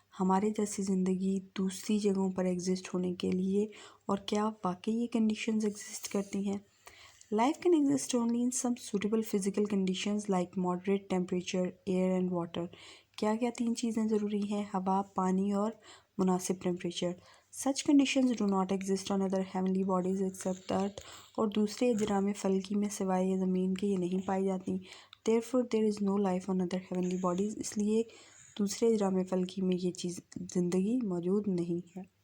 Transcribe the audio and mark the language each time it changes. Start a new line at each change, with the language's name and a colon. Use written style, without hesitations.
Urdu: ہمارے جیسی زندگی دوسری جگہوں پر ایگزسٹ ہونے کے لیے، اور کیا واقعی یہ کنڈیشنز ایگزسٹ کرتی ہیں؟
English: Life can exist only in some suitable physical conditions like moderate temperature, air and water.
Urdu: کیا کیا 3 چیزیں ضروری ہیں؟ ہوا، پانی اور مناسب temperature.
English: Such conditions do not exist on other heavenly bodies except Earth.
Urdu: اور دوسرے اجرام فلکی میں سوائے زمین کے یہ نہیں پائی جاتی.
English: Therefore there is no life on other heavenly bodies.
Urdu: اس لیے دوسرے اجرام فلکی میں یہ چیز زندگی موجود نہیں ہے.